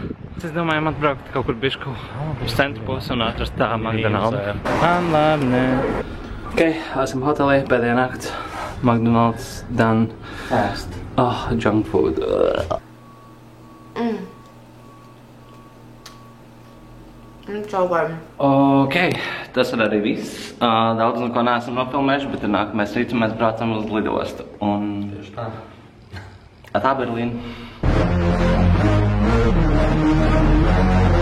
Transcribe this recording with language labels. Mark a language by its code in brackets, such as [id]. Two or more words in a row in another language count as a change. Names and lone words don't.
[lv] Mēs izdomājām atbraukt kaut kur bišku uz centru pusi un atrast tā McDonald's. Man labi, nē. Ok, esam hotelī, pēdējā nakts. [en] McDonald's done. Fast. Oh, junk food. [lv] Ok, tas ir arī viss. Daudz no ko neesam nofilmējuši, bet ir nākamais rīts un mēs braucam uz lidostu. Un... Tieši tā. Tā Berlīna.